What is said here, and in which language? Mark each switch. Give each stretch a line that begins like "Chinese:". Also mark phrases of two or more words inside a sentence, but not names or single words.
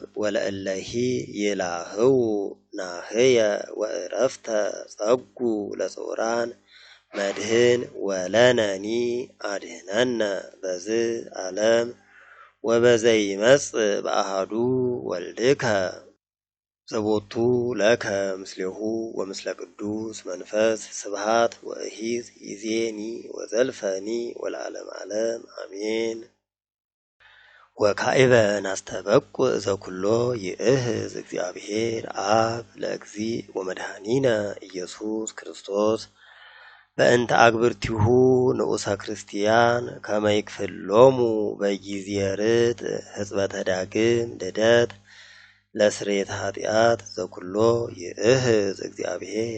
Geez: ወለእለሂ ይላህው ናህየ ወዕረፍተ ጸጉ ለጽዑራን መድህን ወለነኒ አድህነነ በዝ ዓለም ወበዘይመጽእ በአሐዱ ወልድከ ዘቦቱ ለከ ምስሌሁ ወምስለ ቅዱስ መንፈስ ስብሃት ወእሂዝ ይዜኒ ወዘልፈኒ ወለዓለም ዓለም አሜን። ወካዕበ ናስተበቁዕ ዘኩሎ ይእህዝ እግዚአብሔር አብ ለእግዚእ ወመድኃኒነ ኢየሱስ ክርስቶስ በእንተ አግብርቲሁ ንዑሰ ክርስቲያን ከመ ይክፍሎሙ በጊዜ ርትዕ ሕጽበተ ዳግም ልደት ለስርየተ ኃጢአት ዘኩሎ ይእህዝ እግዚአብሔር